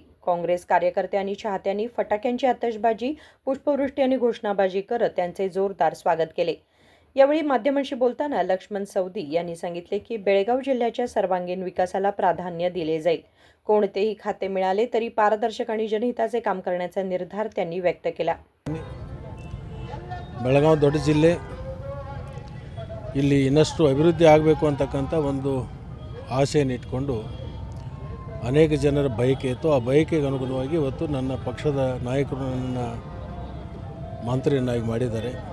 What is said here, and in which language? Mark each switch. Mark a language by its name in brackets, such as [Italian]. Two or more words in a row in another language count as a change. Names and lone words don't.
[Marathi] काँग्रेस कार्यकर्ते आणि चाहत्यांनी फटाक्यांची आतषबाजी, पुष्पवृष्टी आणि घोषणाबाजी करत त्यांचे जोरदार स्वागत केले। यावेळी माध्यमांशी बोलताना लक्ष्मण सवदी यांनी सांगितले की बेळगाव जिल्ह्याच्या सर्वांगीण विकासाला प्राधान्य दिले जाईल। कोणतेही खाते मिळाले तरी पारदर्शक आणि जनहिताचे काम करण्याचा निर्धार त्यांनी व्यक्त केला। [Kannada] ಬೆಳಗಾವಿ ದೊಡ್ಡ ಜಿಲ್ಲೆ, ಇಲ್ಲಿ ಇನ್ನಷ್ಟು ಅಭಿವೃದ್ಧಿ ಆಗಬೇಕು ಅಂತಕ್ಕಂಥ ಒಂದು ಆಸೆಯನ್ನು ಇಟ್ಕೊಂಡು ಅನೇಕ ಜನರ ಬಯಕೆ ಇತ್ತು। ಆ ಬಯಕೆಗೆ ಅನುಗುಣವಾಗಿ ಇವತ್ತು ನನ್ನ ಪಕ್ಷದ ನಾಯಕರು ನನ್ನ ಮಂತ್ರಿಯನ್ನಾಗಿ ಮಾಡಿದ್ದಾರೆ।